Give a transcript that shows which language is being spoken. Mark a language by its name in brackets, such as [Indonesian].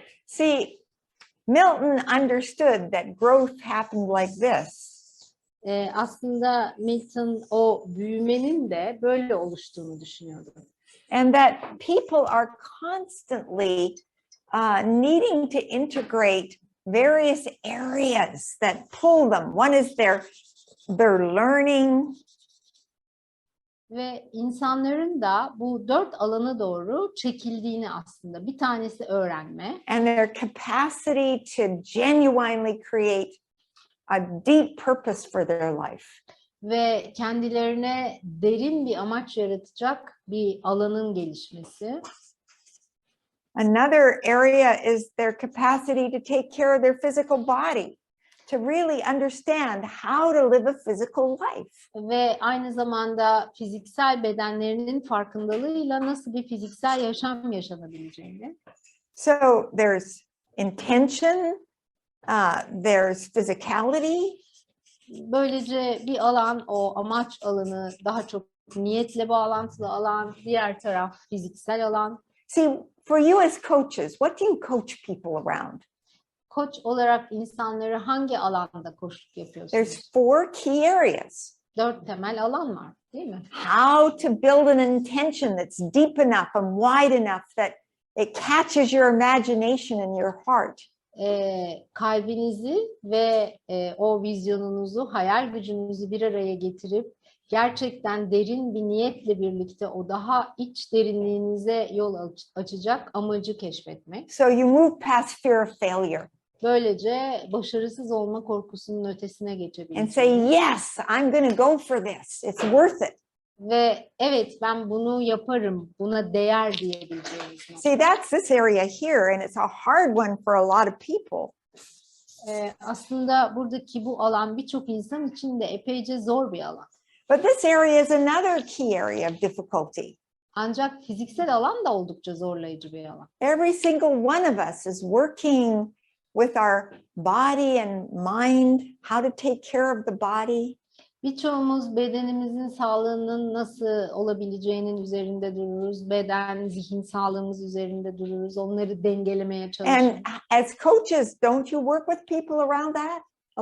[English] See, Milton understood that growth happened like this. [Turkish] Aslında Milton o büyümenin de böyle oluştuğunu düşünüyordu. [English] And that people are constantly needing to integrate various areas that pull them. One is their learning. [Turkish] Ve insanların da bu 4 alana doğru çekildiğini aslında. Bir tanesi öğrenme. [English] And their capacity to genuinely create a deep purpose for their life. [Turkish] Ve kendilerine derin bir amaç yaratacak bir alanın gelişmesi. [English] Another area is their capacity to take care of their physical body, to really understand how to live a physical life. [Turkish] Ve aynı zamanda fiziksel bedenlerinin farkındalığıyla nasıl bir fiziksel yaşam yaşanabileceğini. [English] So there's intention, there's physicality. [Turkish] Böylece bir alan, o amaç alanı daha çok niyetle bağlantılı alan, diğer taraf fiziksel alan. [English] See, for you as coaches, what do you coach people around? [Turkish] Koç olarak insanları hangi alanda koçluk yapıyorsunuz? [English] There's 4 key areas. [Turkish] 4 temel alan var, değil mi? [English] How to build an intention that's deep enough and wide enough that it catches your imagination and your heart. [Turkish] Kalbinizi ve o vizyonunuzu, hayal gücünüzü bir araya getirip gerçekten derin bir niyetle birlikte o daha iç derinliğinize yol açacak amacı keşfetmek. [English] So you move past fear of failure. [Turkish] Böylece başarısız olma korkusunun ötesine [English] And [Turkish] geçebilirsiniz. [English] say, yes, I'm going to go for this. It's worth it. [Turkish] Ve evet, ben bunu yaparım, buna değer diyebileceğiniz nokta. [English] See, that's this area here, and it's a hard one for a lot of people. [Turkish] Aslında buradaki bu alan birçok insan için de epeyce zor bir alan. [English] But this area is another key area of difficulty. [Turkish] Ancak fiziksel alan da oldukça zorlayıcı bir alan. [English] Every single one of us is working with our body and mind, how to take care of the body. [Turkish] Birçoğumuz bedenimizin sağlığının nasıl olabileceğinin üzerinde dururuz. Beden, zihin sağlığımız üzerinde dururuz. Onları dengelemeye çalışırız. [English] And as coaches, don't you work with people around that a